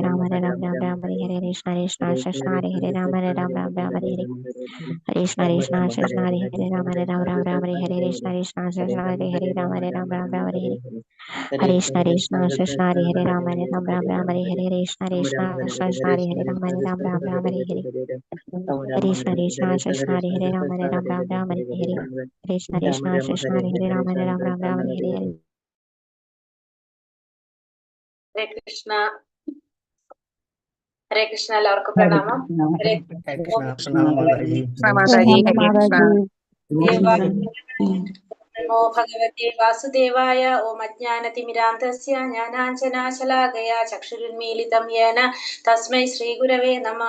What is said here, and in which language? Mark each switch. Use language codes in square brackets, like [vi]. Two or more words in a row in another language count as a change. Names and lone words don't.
[sa] Ram Hare Ram, Ram Ram Hare Hare, Krishna Krishna Hare Hare, Ram Hare Ram, Ram Ram Hare Hare, Krishna Krishna Hare Hare, Ram Hare Ram, Ram Ram Hare Hare, Krishna Krishna Hare Hare, Ram Hare Ram, Ram Ram Hare Hare, Krishna Krishna Hare Hare, Ram Hare Ram, Ram Ram Hare Hare, Krishna Krishna Hare Hare, Ram Hare Ram, Ram Ram Hare Hare, Krishna Krishna Hare Hare, Ram Hare Ram, Ram Ram Hare Hare, Krishna Krishna Hare Hare, Ram Hare Ram, Ram Ram Hare Hare. ഹരേ കൃഷ്ണ. ഹരേ കൃഷ്ണ. [ml] എല്ലാവർക്കും പ്രണാമം. [sa] ഹരേ നമോ ഭഗവതേ വാസുദേവായ. ഓം അജ്ഞാനതിമിരാന്ധസ്യ ജ്ഞാനാഞ്ജനാശലാകയാ ചക്ഷുരുന്മീലിതം യേന തസ്മൈ ശ്രീഗുരവേ നമഃ.